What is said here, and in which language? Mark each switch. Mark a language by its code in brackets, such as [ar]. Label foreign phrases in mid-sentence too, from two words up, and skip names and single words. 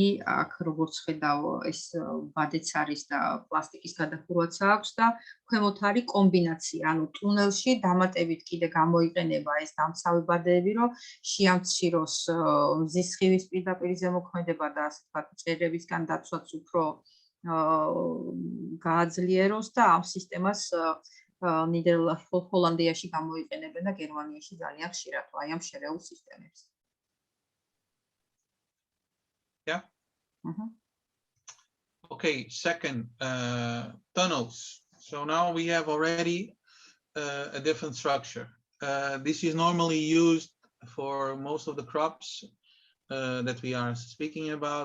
[ka] აქ როგორც ხედავ, ეს ბადეც არის და პლასტიკის გადახურვაც აქვს და ქვემოთ არის კომბინაცია, ანუ ტუნელში დამატებით კიდე გამოიყენება ეს დამცავი ბადეები, რომ შეამციროს მზის სხივის პირდაპირ ზემოქმედება და ასე ვთქვათ, წერებისგან დაცვაც უფრო გააძლიეროს და ამ სისტემას ჰოლანდიაში გამოიყენებენ და გერმანიაში ძალიან ხშირად, აი ამ შერეულ სისტემებს. [en] Yeah. Okay, second, tunnels. So now we have already a different structure. This is normally used for most of the crops that we are speaking about.